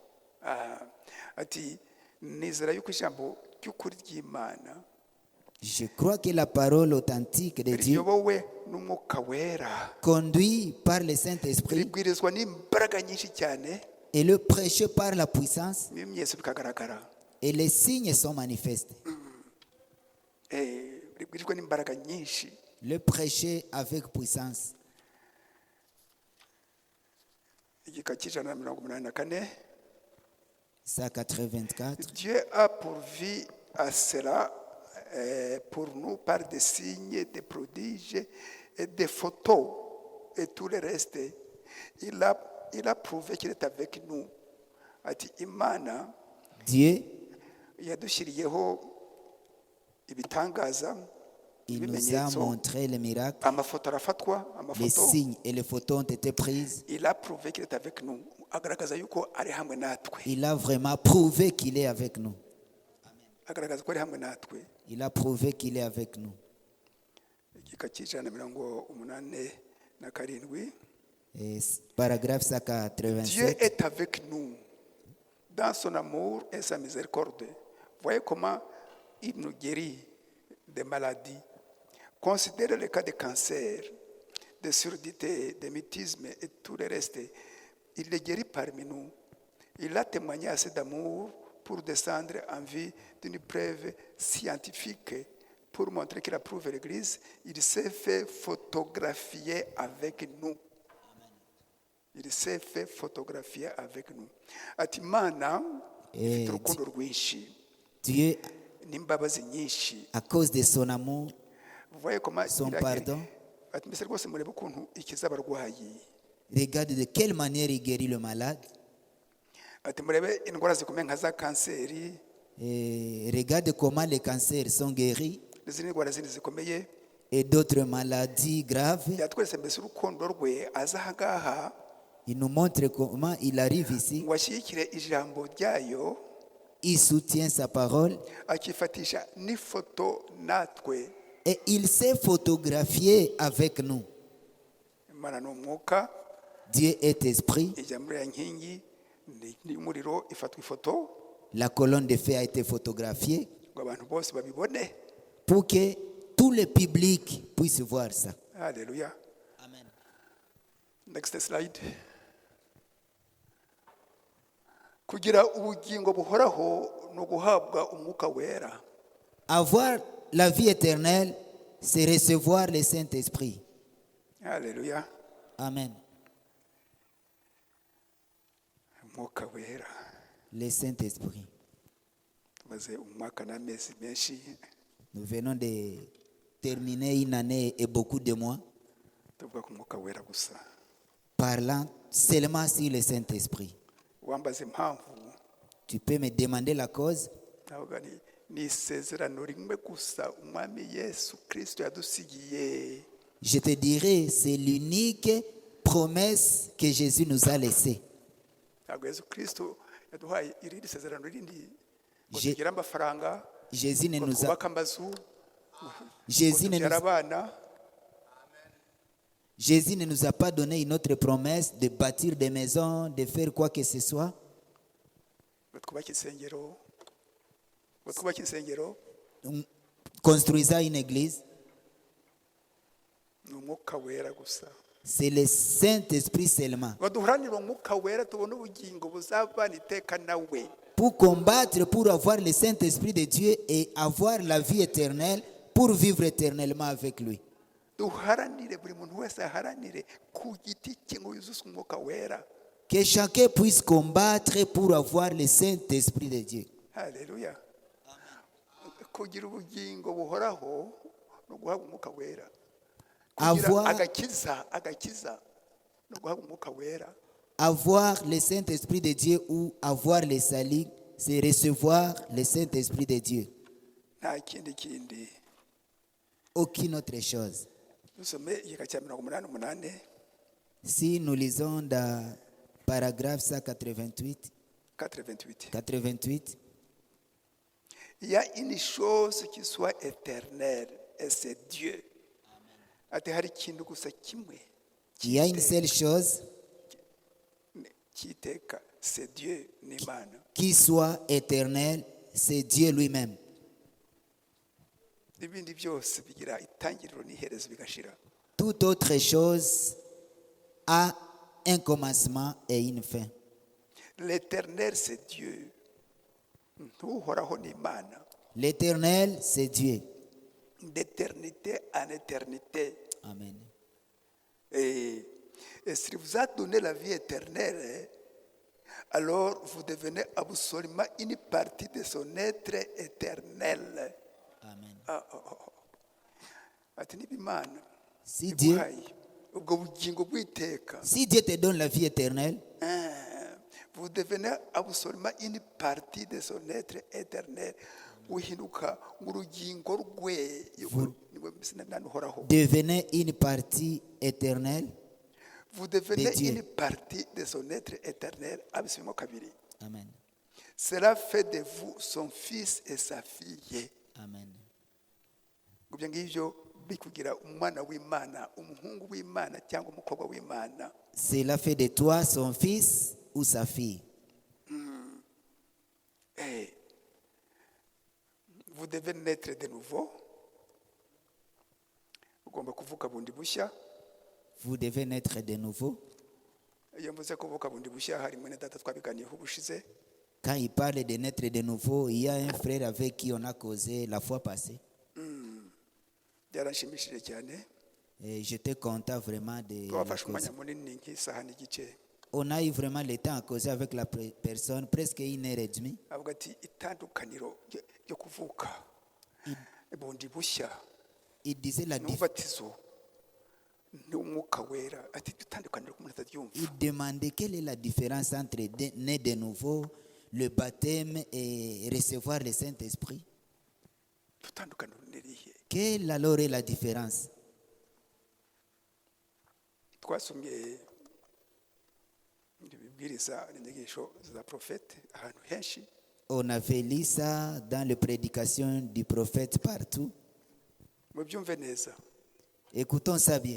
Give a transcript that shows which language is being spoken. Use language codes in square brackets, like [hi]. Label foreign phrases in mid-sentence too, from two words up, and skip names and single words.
[rw] Ati nizera yuko ijambo ry'ukuri ry'Imana [fr] Je crois que la parole authentique de Dieu, [rw] riyobowe n'umwuka wera, [fr] conduit par le Saint-Esprit [rw] ribwirizwa n'imbaraga nyinshi cyane, [fr] et le prêché par la puissance, [rw] ibimenyetso bikagaragara. [fr] Et les signes sont manifestés. [rw] ribwirijwe n'imbaraga nyinshi. [fr] Le prêcher avec puissance. [rw] Igika cy'ijana na mirongo umunani na kane. [fr] Ça 84. Dieu a pourvu à cela pour nous par des signes, des prodiges et des photos et tout le reste. Il a prouvé qu'il est avec nous. [rw] Ati Imana [fr] Dieu, [rw] yadushyiriyeho ibitangaza, [fr] il nous a [rw] ibimenyetso, [fr] montré les miracles, [rw] amafoto arafatwa, [fr] les [rw] amafoto. [fr] signes et les photos ont été prises. Il a prouvé qu'il est avec nous. [rw] Agaragaza yuko ari hamwe natwe. [fr] Il a vraiment prouvé qu'il est avec nous. [rw] Agaragaza ko ari hamwe natwe. [fr] Il a prouvé qu'il est avec nous. [rw] Igika cy'ijana na mirongo umunani na karindwi. [fr] Et paragraphe Dieu 187. est avec nous dans son amour et sa miséricorde. Voyez comment il nous guérit des maladies. Considérez le cas de cancer, de surdité, de mutisme et tout le reste. Il les guérit parmi nous. Il a témoigné assez d'amour pour descendre en vue d'une preuve scientifique pour montrer qu'il approuve l'Église. Il s'est fait photographier avec nous. Il s'est fait photographier avec nous. [rw] Ati Imana ifite urukundo rwinshi [fr] Dieu, [rw] n'imbabazi nyinshi. [fr] à cause de son amour, Vous voyez comment son il a pardon, [rw] ati mbese rwose murebe ukuntu ikiza abarwayi. [fr] regarde de quelle manière il guérit le malade. [rw] Ati murebe indwara zikomeye nka za kanseri [fr] Et regarde comment les cancers sont guéris [rw] n'izindi ndwara zindi zikomeye. [fr] et d'autres maladies graves. [rw] Yatweretse mbese urukundo rwe aza aha ngaha [fr] Il nous montre comment il arrive ici. [rw] ngo ashyigikire ijambo ryayo, [fr] Il soutient sa parole [rw] akifatisha n'ifoto natwe. [fr] et il s'est photographié avec nous. [rw] Imana ni umwuka, [fr] Dieu est esprit. [rw] ijya muri ya nkingi y'umuriro ifatwa ifoto [fr] La colonne de feu a été photographiée [rw] ngo abantu bose babibone. [fr] pour que tout le public puisse voir ça. [rw] Haleluya. Amen. [en] Next slide. [rw] Kugira ubugingo buhoraho no guhabwa umwuka wera. [fr] Avoir la vie éternelle, c'est recevoir le Saint-Esprit. [rw] Haleluya. Amen. Umwuka wera. [fr] Le Saint-Esprit. [rw] Tumaze umwaka n'amezi menshi [fr] Nous venons de terminer une année et beaucoup de mois [rw] tuvuga ku mwuka wera gusa. [fr] parlant seulement sur le Saint-Esprit. [rw] Wambaza impamvu [fr] Tu peux me demander la cause? [rw] navuga ni isezerano rimwe gusa umwami Yesu Kristo yadusigiye. [fr] Je te dirai, c'est l'unique promesse que Jésus nous a laissée. [rw] Ntabwo Yesu Kristo yaduhaye irindi sezerano rindi ngo [fr] Je- [rw] tugire amafaranga, [fr] Jésus ne [rw] ngo [fr] nous a, [rw] twubake amazu, ngo [fr] Jésus ne [rw] tubyare [fr] nous, [rw] abana. [fr] Jésus ne nous a pas donné une autre promesse de bâtir des maisons, de faire quoi que ce soit. [rw] Ngo twubake insengero, ngo twubake insengero. [fr] Construisant une église, [rw] Ni umwuka wera gusa. [fr] c'est le Saint-Esprit seulement. [rw] Ngo duharanire umwuka wera tubone ubugingo buzabana iteka nawe. [fr] Pour combattre, pour avoir le Saint-Esprit de Dieu et avoir la vie éternelle, pour vivre éternellement avec lui. [rw] Duharanire, buri muntu wese aharanire ku giti cye ngo yuzuze umwuka wera. [fr] Que chacun puisse combattre pour avoir le Saint-Esprit de Dieu. [rw] Haleluya. Kugira ubugingo buhoraho no guhabwa umwuka wera. Kugira [fr] Avoir, [rw] agakiza no guhabwa umwuka wera. [fr] avoir le Saint-Esprit de Dieu ou avoir le salut, c'est recevoir le Saint-Esprit de Dieu. [rw] Nta kindi. [fr] Aucune autre chose. [rw] Dusome igika cya 88. [fr] Si nous lisons dans paragraphe 188, 4:28. 88, Il y a une chose qui soit éternelle et c'est Dieu. [rw] Ati hari ikintu gusa kimwe [fr] il y a une seule chose [rw] cyiteka, [fr] c'est Dieu [rw] n'Imana. [fr] qui soit éternelle, c'est Dieu lui-même. [rw] Ibindi byose bigira itangiriro n'iherezo bigashira. [fr] Toute autre chose a un commencement et une fin. L'éternel c'est Dieu. [rw] ntuhoraho ni imana [fr] L'Éternel, c'est Dieu. d'éternité en éternité. Amen. Et s'il vous a donné la vie éternelle, alors vous devenez absolument une partie de son être éternel. Amen. [rw] Ati niba imana [fr] Si Dieu, [rw] iguhaye ubwo bugingo bw'iteka, [fr] si Dieu te donne la vie éternelle, vous devenez absolument une partie de son être éternel. [rw] Uhinduka urugingo rwe niwe mbese uhoraho. [fr] devenez une partie éternelle. Vous devenez de Dieu. une partie de son être éternel. [rw] Abisubiremo kabiri. Amen. [fr] Cela fait de vous son fils et sa fille. Amen. [rw] Ibyo ngibyo bikugira umwana w'Imana, umuhungu w'Imana cyangwa umukobwa w'Imana. [fr] Cela fait de toi son fils ou sa fille. Vous devez naître de nouveau. [rw] Ugomba kuvuka bundi bushya. [fr] Vous devez naître de nouveau. [rw] Iyo mvuze kuvuka bundi bushya hari mwene data twabiganiyeho ubushize. [fr] Quand il parle de naître de nouveau, il y a un frère avec qui on a causé la fois passée. [rw] Byaranshimishije cyane. [fr] Et j'étais content vraiment de [rw] Twafashe [fr] la cause. [rw] umwanya munini nk'isaha n'igice. [fr] On a eu vraiment le temps à causer avec la personne, presque 1h30. [rw] Avuga ati itandukaniro ryo kuvuka bundi bushya [fr] Il disait la [rw] n'ubatizo n'umwuka wera. Ati itandukaniro k'umuntu ataryumva. [fr] Il demandait quelle est la différence entre né de nouveau, le baptême et recevoir le Saint-Esprit. [rw] Itandukaniro nirihe? [fr] Quelle alors est la différence? [rw] Twasomye ibibwiriza n'inyigisho za profete ahantu henshi. [fr] On avait lu ça dans les prédications du prophète partout. [rw] Mubyumve neza. [fr] Écoutons ça bien.